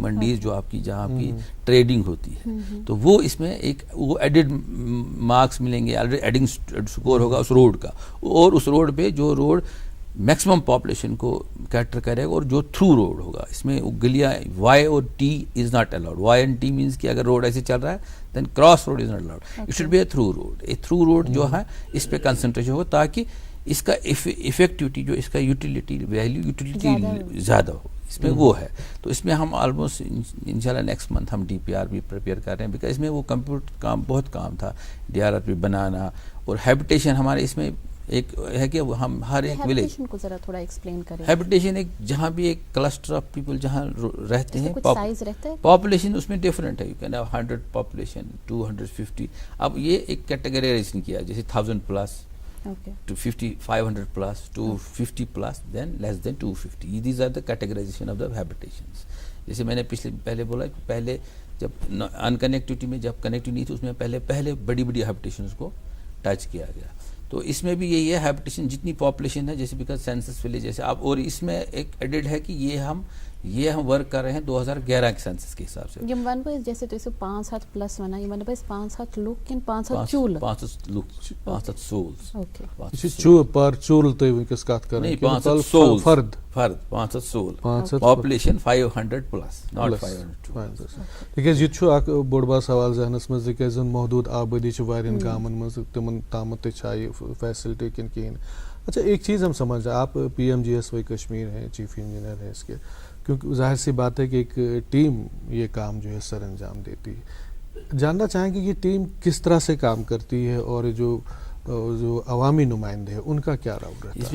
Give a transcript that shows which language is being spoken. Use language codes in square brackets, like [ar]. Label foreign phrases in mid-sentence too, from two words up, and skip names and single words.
[hi] मंडीज जो आपकी जहाँ आपकी ट्रेडिंग होती है, तो वो इसमें एक वो एडिड मार्क्स मिलेंगे, [en] already adding score [hi] होगा उस रोड का, और उस रोड पे जो रोड [en] maximum population [hi] को कैटर करेगा और जो [en] through road [hi] होगा, इसमें गलियाँ Y और T [en] is not allowed. Y and T means [hi] कि अगर रोड ऐसे चल रहा है [en] then cross road is not allowed, it should be a through road. a through road [hi] जो है इस पे कंसंट्रेशन होगा ताकि इसका इफेक्टिविटी जो इसका यूटिलिटी ज़्यादा हो, इसमें वो है। तो इसमें हम ऑलमोस्ट इंशाल्लाह [en] next month [hi] हम DPR भी प्रिपेयर कर रहे हैं, बिकॉज इसमें वो कंप्यूटर काम बहुत काम था, DRRP बनाना। और हैबिटेशन हमारे इसमें एक है कि हम हर एक विलेज को जरा थोड़ा एक्सप्लेन करें। हैबिटेशन एक जहाँ भी एक [en] cluster of people [hi] जहाँ रहते हैं, साइज रहता है, पॉपुलेशन उसमें डिफरेंट है। [en] you can have 100 population, [hi] 250। अब ये एक कैटेगराइजेशन किया, जैसे 1000 प्लस, [en] to 50, 500 plus, 250 plus, then less than 250. These are the categorization of the habitations. [hi] जैसे मैंने पहले बोला कि पहले जब अनकनेक्टिविटी में जब कनेक्टिविटी नहीं थी उसमें पहले बड़ी बड़ी हैबिटेशंस को टच किया गया। तो इसमें भी यही है, हैबिटेशन जितनी पॉपुलेशन है, जैसे बिकॉज [en] census village [hi] जैसे आप, और इसमें एक एडेड है कि ये हम वर्क कर रहे हैं 2011 के सेंसस के हिसाब से। [ks] यमन पे जैसे तो इसे 5 प्लस वना यमन पे 5 लोग किन 5 चूल [hi] 5 लोग 5 सोल्स। ओके, इसे चू पर चूल तो किस बात कर रहे हैं? नहीं, 5 सोल्स, फर्द [en] 5 soul, population 500 plus, not 500. [ks] तिकेज ये छु अक बोड़बा सवाल जहनस मज के जन महदूद आबादी छु वारियन गामन मज तिमन तामत छाई फैसिलिटी किन किन। [hi] अच्छा, एक चीज़ हम समझ, आप PMGSY कश्मीर हैं, चीफ इंजीनियर हैं इसके, क्योंकि जाहिर सी बात है कि एक टीम ये काम जो है सर अंजाम देती है। जानना चाहेंगे कि टीम किस तरह से काम करती है और जो अवामी नुमाइंदे हैं उनका क्या रोल रहता है?